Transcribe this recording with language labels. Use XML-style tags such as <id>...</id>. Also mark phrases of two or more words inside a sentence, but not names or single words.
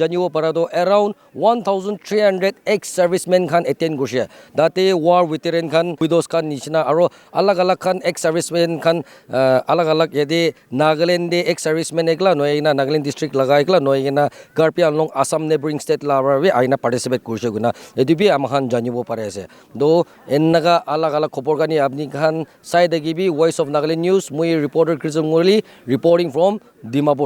<nag>janibo para to</nag> <en>around 1300 ex-servicemen</en> <nag>khan attend goshe date</nag> <en>war veteran</en> <nag>khan widows khan nisna aro alag alag khan ex-servicemen khan alag alag yede Nagaland de ex-servicemen ekla noina Nagaland district laga ekla noina Karpi Anglong Assam</nag> <en>neighboring state</en> <nag>la rawe aina participate kurse guna edubi amkhan janibo pare ase do ennaga alag alag khobor kani apni khan side gibi Voice of Nagaland News mui reporter Krism Ngorli</nag> <en>reporting from Dimapur.</en>